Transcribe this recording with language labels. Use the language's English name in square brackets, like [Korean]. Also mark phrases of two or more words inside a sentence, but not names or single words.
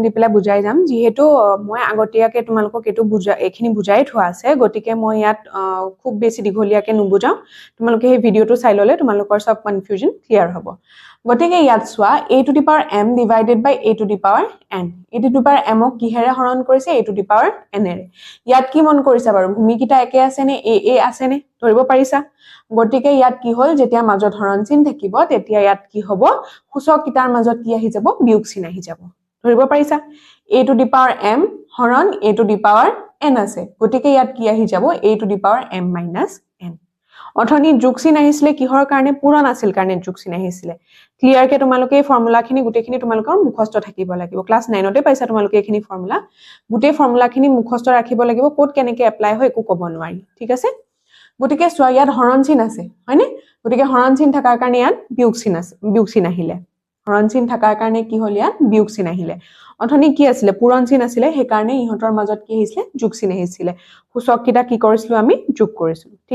[Assamese] দি পেলাই বুজাই যাম যিহেতু মই আগতীয়াকে তোমালোকক এটো এখিনি বুজাই থোৱা আছে গটিকে মই ইয়াত খুব বেছি দীঘলীয়াকে নুবুজাও তোমালোকে এই ভিডিওটো চাই ললে তোমালোকৰ সব কনফিউজন ক্লিয়াৰ হ'ব গটিকে ইয়াত সোৱা [English] a to the power m divided by a to the power n a to the power m [Assamese] ক কিহেৰে হৰণ কৰিছে [English] a to the power n [Assamese] এৰে ইয়াত কি মন কৰিছা বাৰু ভূমি কিটা একে আছে নে a আছে নে ধৰিব পাৰিছা গটিকে ইয়াত কি হল যেতিয়া মাজত হৰণ চিন থাকিব তেতিয়া ইয়াত কি হ'ব সূচক কিটাৰ মাজত কি আহি যাব বিয়োগ চিন আহি যাব ধৰিব পাৰিছা [English] a to the power m [Assamese] হৰণ [English] a to the power n [Assamese] আছে গটিকে ইয়াত কি আহি যাব [English] a to the power m minus n [Assamese] অথনি যোগ চিন আহিছিলে কিহৰ কাৰণে পূৰণ আছিল কাৰণে যোগ চিন আহিছিলে ক্লিয়াৰ কে তোমালোকে এই ফৰ্মুলাখিনি গুটেখিনি তোমালোকৰ মুখস্থ থাকিব লাগিব ক্লাস 9 তে পাইছা তোমালোকে এইখিনি ফৰ্মুলা গুটে ফৰ্মুলাখিনি মুখস্থ ৰাখিব লাগিব কোড কেনেকে এপ্লাই হয় একো ক'ব নোৱাৰি ঠিক আছে গতিকে চোৱা ইয়াত হৰণ চিন আছে হয়নে গতিকে হৰণ চিন থাকাৰ কাৰণে ইয়াত বিয়োগ চিন আছে বিয়োগ চিন আহিলে হৰণ চিন থাকাৰ কাৰণে কি হ'ল ইয়াত বিয়োগ চিন আহিলে অথনি কি আছিল পূৰণ চিন আছিল সেই কাৰণে ইহতৰ মাজত কি আহিছিল যোগ চিন আহিছিল সূচক কিটা কি কৰিছিলো আমি যোগ কৰিছিলো ঠিক